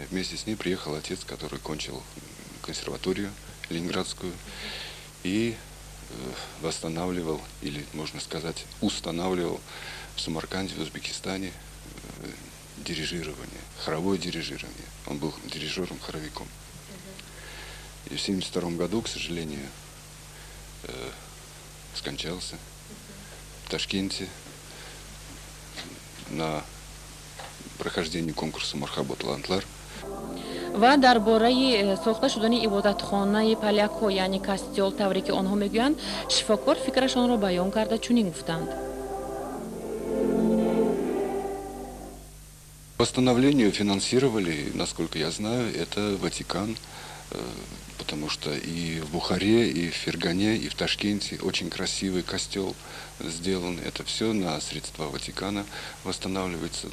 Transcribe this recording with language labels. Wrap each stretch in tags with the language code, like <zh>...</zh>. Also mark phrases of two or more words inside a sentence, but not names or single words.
<ru>Вместе с ней приехал отец, который кончил консерваторию ленинградскую и восстанавливал, или, можно сказать, устанавливал в Самарканде, в Узбекистане дирижирование, хоровое дирижирование. Он был дирижером-хоровиком. И в 1972 году, к сожалению, скончался в Ташкенте на прохождении конкурса Мархабот Лантлар.</ru> <fa>و درباره ساخته شدن عبادتخانه پالیاک‌ها یعنی کاستیول طوری که آنها میگویند شفاکار فکرشان را بیان کرده چنین گفتند.</fa> <ru>Восстановлению финансировали, насколько я знаю, это Ватикан, потому что и в Бухаре, и в Фергане, и в Ташкенте очень красивый костел сделан. Это все на средства Ватикана восстанавливается.</ru>